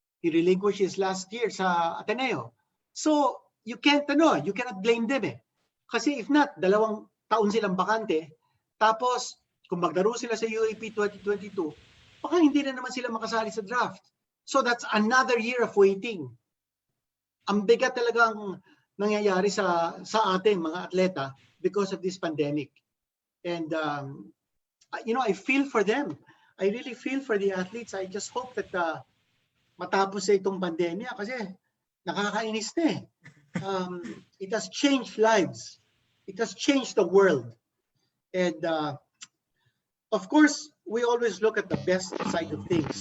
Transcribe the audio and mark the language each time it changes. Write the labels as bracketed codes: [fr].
[en] He relinquished his last year sa Ateneo. So, you cannot blame them eh. [tl] Kasi [en] if not, [tl] 2 taon silang bakante, tapos kung maglaro sila sa UAP 2022, baka hindi na naman sila makasali sa draft. [en] So that's another year of waiting. [tl] Ang bigat talagang nangyayari sa ating mga atleta [en] because of this pandemic. And I feel for them. I really feel for the athletes. I just hope that [tl] matapos sa itong pandemya kasi nakakainis na eh. [en] It has changed lives. It has changed the world. And of course, we always look at the best side of things.